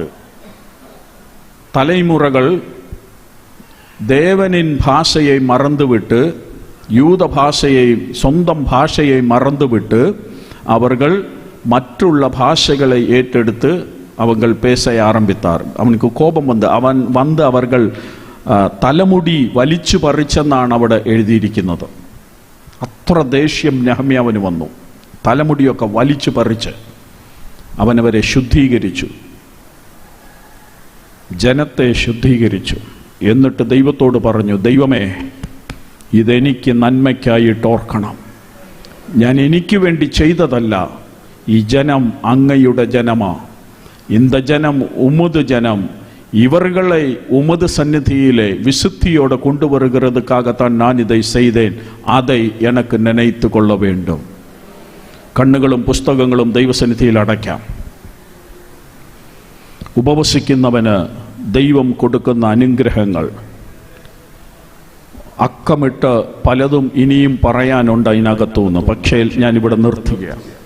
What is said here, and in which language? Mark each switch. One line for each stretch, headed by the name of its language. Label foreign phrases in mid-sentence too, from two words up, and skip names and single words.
Tamil: தலைமுறைகள் தேவனின் பாஷையை மறந்துவிட்டு, யூத பாஷையை, சொந்தம் பாஷையை மறந்துவிட்டு அவர்கள் மற்றுள்ள பாஷைகளை ஏற்றெடுத்து அவங்கள் பேச ஆரம்பித்தார். அவனுக்கு கோபம் அவர்கள்
Malayalam: തലമുടി വലിച്ചു പറിച്ചെന്നാണ് അവിടെ എഴുതിയിരിക്കുന്നത്. അത്ര ദേഷ്യം നെഹമ്യാവിന് വന്നു. തലമുടിയൊക്കെ വലിച്ചു പറിച്ച് അവനവരെ ശുദ്ധീകരിച്ചു, ജനത്തെ ശുദ്ധീകരിച്ചു. എന്നിട്ട് ദൈവത്തോട് പറഞ്ഞു, ദൈവമേ, ഇതെനിക്ക് നന്മയ്ക്കായിട്ട് ഓർക്കണം. ഞാൻ എനിക്ക് വേണ്ടി ചെയ്തതല്ല. ഈ ജനം അങ്ങയുടെ ജനമാ.
Tamil: இந்த ஜனம் உமது ஜனம். இவர்களை உமது சந்நிதியிலே விசுத்தியோடு கொண்டு வருகிறதுக்காகத்தான் நான் இதை செய்தேன். அதை எனக்கு நினைத்து கொள்ள வேண்டும்.
Malayalam: കണ്ണുകളും പുസ്തകങ്ങളും ദൈവസന്നിധിയിൽ അടയ്ക്കാം. ഉപവസിക്കുന്നവന് ദൈവം കൊടുക്കുന്ന അനുഗ്രഹങ്ങൾ അക്കമിട്ട് പലതും ഇനിയും പറയാനുണ്ട് അതിനകത്തുനിന്ന്. പക്ഷേ ഞാനിവിടെ നിർത്തുകയാണ്.